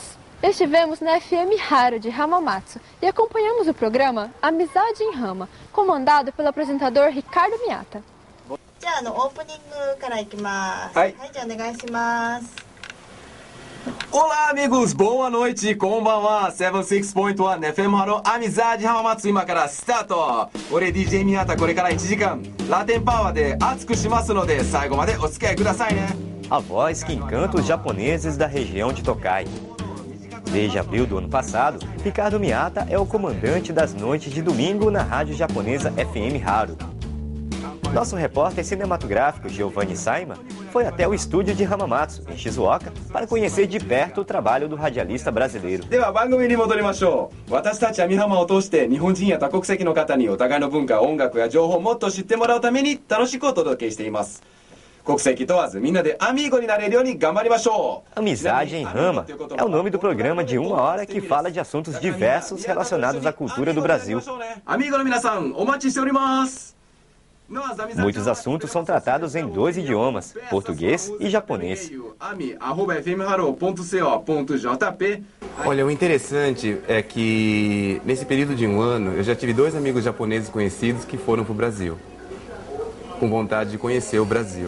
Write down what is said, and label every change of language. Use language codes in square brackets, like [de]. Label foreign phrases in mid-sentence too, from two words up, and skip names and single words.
[pt] Estivemos na FM Haru de Hamamatsu e acompanhamos o programa Amizade em Rama, comandado pelo apresentador Ricardo Miyata. Olá, amigos, boa noite, [ja] konbanwa, 76.1 FM ハローAmizade Hamamatsu 今からスタート。俺 DJ 宮田これから1時間ラテンパワーで熱くしますので最後までお付き合いくださいね。 [pt] A voz que encanta os japoneses da região de Tokai. Desde abril do ano passado, Ricardo Miyata é o comandante das noites de domingo na rádio japonesa FM Haru. Nosso repórter cinematográfico Giovanni Saima foi até o estúdio de Hamamatsu, em Shizuoka, para conhecer de perto o trabalho do radialista brasileiro. [ja] では番組に戻りましょう。私たちは美浜を通して日本人や多国籍の方にお互いの文化、音楽や情報をもっと知ってもらうために楽しくお届けしています。国籍問わずみんなでアミーゴになれるように頑張りましょう。 [pt] Amizade em Rama é o nome do programa de 1 hora que fala de assuntos diversos relacionados à cultura do Brasil. [ja] アミーゴの皆さんお待ちしております。 [pt] Muitos assuntos são tratados em 2 idiomas, português e japonês. Olha, o interessante é que nesse período de 1 ano eu já tive 2 amigos japoneses conhecidos que foram para o Brasil, com vontade de conhecer o Brasil.